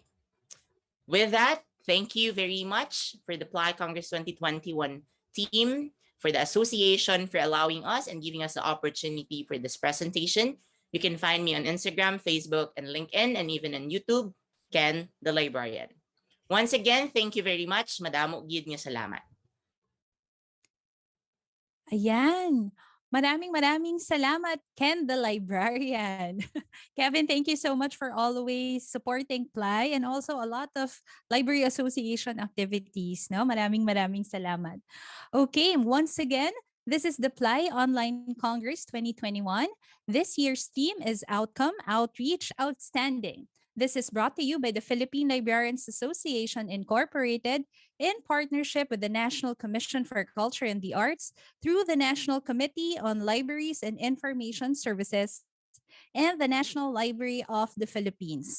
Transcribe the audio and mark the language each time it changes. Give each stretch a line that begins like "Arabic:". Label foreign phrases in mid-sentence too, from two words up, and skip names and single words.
English: With that, thank you very much for the PLAI Congress 2021 team, for the association for allowing us and giving us the opportunity for this presentation. You can find me on Instagram, Facebook, and LinkedIn, and even on YouTube, Ken the Librarian. Once again, thank you very much.
Hiligaynon: Madamo gid nga salamat.
Filipino: Ayan. Maraming salamat, Ken the Librarian.
English: Kevin, thank you so much for always supporting PLAI and also a lot of Library Association activities.
Filipino: No? Maraming salamat.
English: Okay, once again, this is the PLAI Online Congress 2021. This year's theme is Outcome, Outreach, Outstanding. This is brought to you by the Philippine Librarians Association Incorporated in partnership with the National Commission for Culture and the Arts through the National Committee on Libraries and Information Services and the National Library of the Philippines.